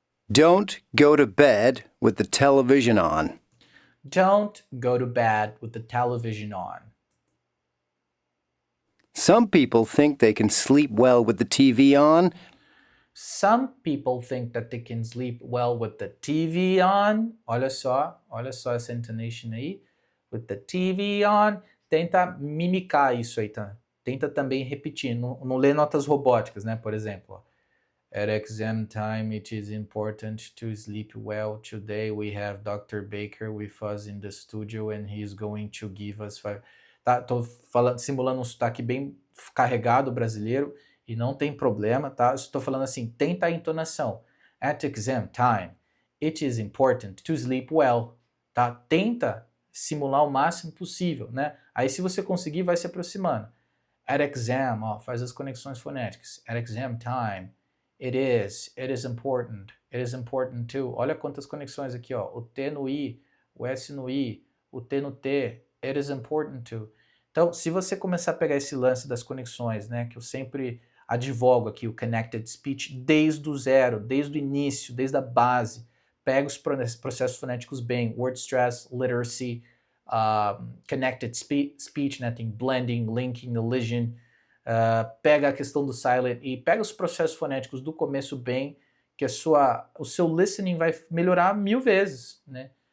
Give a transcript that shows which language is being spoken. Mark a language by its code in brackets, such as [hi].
[en] Don't go to bed with the television on. Don't go to bed with the television on. Some people think they can sleep well with the TV on. Some people think that they can sleep well with the TV on. [pt] Olha só essa intonation aí. [en] With the TV on. [pt] Tenta mimicar isso aí, tá? Tenta também repetir. Não lê notas robóticas, né? Por exemplo, ó. [en] At exam time, it is important to sleep well. Today we have Dr. Baker with us in the studio and he is going to give us 5... [pt] Tá, tô falando, simulando um sotaque bem carregado brasileiro e não tem problema, tá? Estou falando assim, tenta a entonação. [en] At exam time, it is important to sleep well, tá? [pt] Tenta simular o máximo possível, né? Aí se você conseguir, vai se aproximando. [en] At exam, [pt] ó, faz as conexões fonéticas. [en] At exam time, it is important too. [pt] Olha quantas conexões aqui, ó. O T no I, o S no I, o T no T. [en] It is important to. [pt] Então, se você começar a pegar esse lance das conexões, né, que eu sempre advogo aqui, o connected speech, desde o zero, desde o início, desde a base, pega os processos fonéticos bem, word stress, literacy, connected speech, né, tem blending, linking, elision, pega a questão do silent e pega os processos fonéticos do começo bem, que o seu listening vai melhorar 1000 vezes, né?